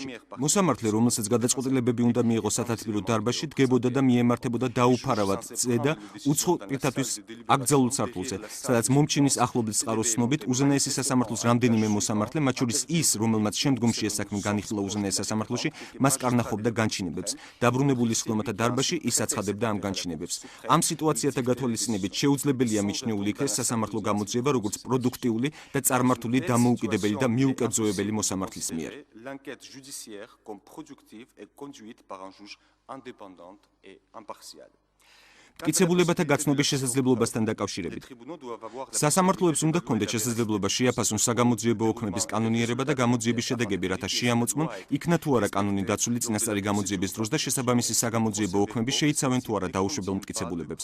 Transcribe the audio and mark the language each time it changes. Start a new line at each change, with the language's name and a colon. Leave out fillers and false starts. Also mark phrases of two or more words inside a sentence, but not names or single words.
Georgian: მოსამართლე, რომელსაც გადაწყვეტილებები უნდა მიიღოს სათათბირო დარბაზში, დგებოდა და მიემართებოდა დაუფარავად წედა უცხო პირთათვის აკრძალულ სართულზე, სადაც მომჩივნის ახლობის წყაროს ცნობით უზენაესი სასამართლოს რამდენიმე მოსამართლე, მათ შორის ის, რომელმაც შემდგომში ეს საქმე განიხილა უზენაეს სასამართლოში, მას კარნახობდა განჩინებებს. დაბრუნებული სხდომათა დარბაზში ის აცხადებდა ამ განჩინებებს. ამ სიტუაციათა გათვალისწინებით შეუძლებელია მიჩნეული იქნეს სასამართლო გამოძიება როგორც პროდუქტიული და წარმართული დამოუკიდებელი და მიუკერძოებელი მოსამართლის მიერ.
French: L'enquête judiciaire comme productive et conduite par un juge indépendant et impartial.
Georgian: მტკიცებულებათა გაცნობის შესაძლებლობასთან დაკავშირებით. სასამართლოებს უნდა ჰქონდეთ შესაძლებლობა შეაფასონ საგამოძიებო ოქმების კანონიერება და გამოძიების შედეგები, რათა შეამოწმონ, იქნა თუ არა კანონი დაცული წინასწარი გამოძიების დროს და შესაბამისი საგამოძიებო ოქმები შეიცავენ თუ არა დაუშვებელ მტკიცებულებებს.